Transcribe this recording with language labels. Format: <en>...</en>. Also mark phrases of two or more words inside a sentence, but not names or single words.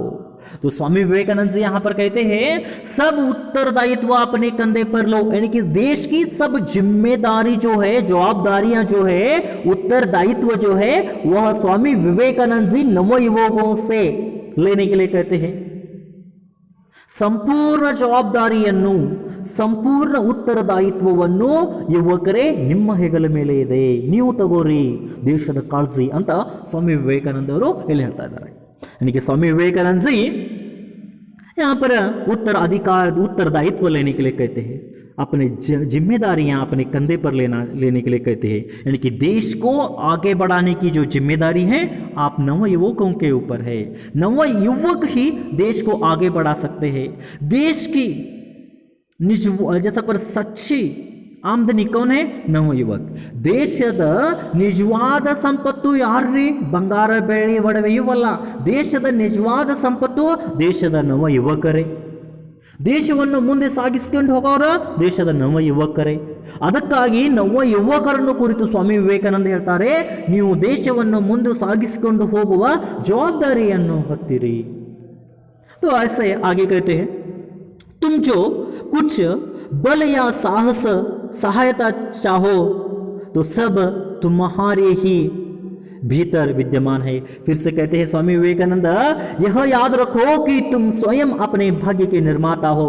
<hi>तो स्वामी विवेकानंद जी यहां पर कहते हैं सब उत्तरदायित्व अपने कंधे पर लो, यानी कि देश की सब जिम्मेदारी जो है, जवाबदारियां जो है, उत्तरदायित्व जो है, वह स्वामी विवेकानंद जी नवयुवकों से लेने के लिए कहते हैं।</hi> <kn>ಸಂಪೂರ್ಣ ಜವಾಬ್ದಾರಿಯನ್ನು, ಸಂಪೂರ್ಣ ಉತ್ತರದಾಯಿತ್ವವನ್ನು ಯುವಕರೇ ನಿಮ್ಮ ಹೆಗಲ ಮೇಲೆ ಇದೆ, ನೀವು ತಗೋರಿ ದೇಶದ ಕಾಳಜಿ ಅಂತ स्वामी विवेकानंद ಅವರು ಇಲ್ಲಿ ಹೇಳ್ತಾ ಇದ್ದಾರೆ।</kn> <hi>यानी कि स्वामी विवेकानंद जी यहाँ पर उत्तरदायित्व लेने के लिए कहते हैं, अपने जिम्मेदारियां अपने कंधे पर लेने के लिए कहते हैं। यानी कि देश को आगे बढ़ाने की जो जिम्मेदारी है आप नव युवकों के ऊपर है। नव युवक ही देश को आगे बढ़ा सकते हैं। देश की जैसा पर सच्ची आमदनी कौन है? नव युवक.</hi> <kn>ದೇಶದ ನಿಜವಾದ ಸಂಪತ್ತು ಯಾರ್ರಿ? ಬಂಗಾರ ಬೆಳ್ಳಿ ಒಡವೆಯೂ ಅಲ್ಲ. ದೇಶದ ನಿಜವಾದ ಸಂಪತ್ತು ದೇಶದ ನವ ಯುವಕರೇ. ದೇಶವನ್ನು ಮುಂದೆ ಸಾಗಿಸಿಕೊಂಡು ಹೋಗೋರ ದೇಶದ ನವ ಯುವಕರೇ. ಅದಕ್ಕಾಗಿ ನವ ಯುವಕರನ್ನು ಕುರಿತು ಸ್ವಾಮಿ ವಿವೇಕಾನಂದ ಹೇಳ್ತಾರೆ, ನೀವು ದೇಶವನ್ನು ಮುಂದೆ ಸಾಗಿಸಿಕೊಂಡು ಹೋಗುವ ಜವಾಬ್ದಾರಿಯನ್ನು ಹೊತ್ತಿರಿ.</kn> <hi>तो ऐसे आगे कहते हैं, तुम जो कुछ बल या सहायता चाहो तो सब तुम्हारे ही भीतर विद्यमान है। फिर से कहते हैं स्वामी विवेकानंद, यह याद रखो कि तुम स्वयं अपने भाग्य के निर्माता हो।</hi>